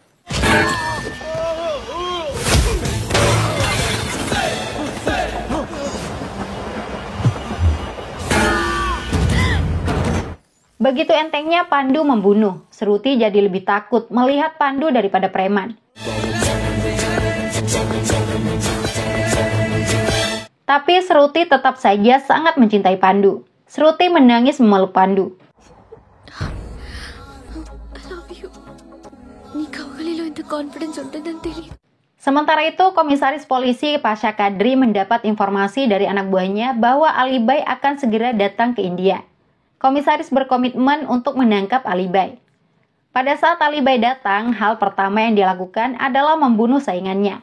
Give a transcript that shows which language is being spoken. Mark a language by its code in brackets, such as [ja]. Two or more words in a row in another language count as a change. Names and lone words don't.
[id] Begitu entengnya Pandu membunuh, Seruti jadi lebih takut melihat Pandu daripada preman. Tapi Seruti tetap saja sangat mencintai Pandu. Seruti menangis memeluk Pandu. [en] I love you. [te] నీ కౌగిలిలో ఇంత కాన్ఫిడెన్స్ ఉంటుందని తెలియదు. [id] Sementara itu, Komisaris Polisi Pasha Kadri mendapat informasi dari anak buahnya bahwa Ali Bai akan segera datang ke India. Komisaris berkomitmen untuk menangkap Alibay. Pada saat Alibay datang, hal pertama yang dilakukan adalah membunuh saingannya.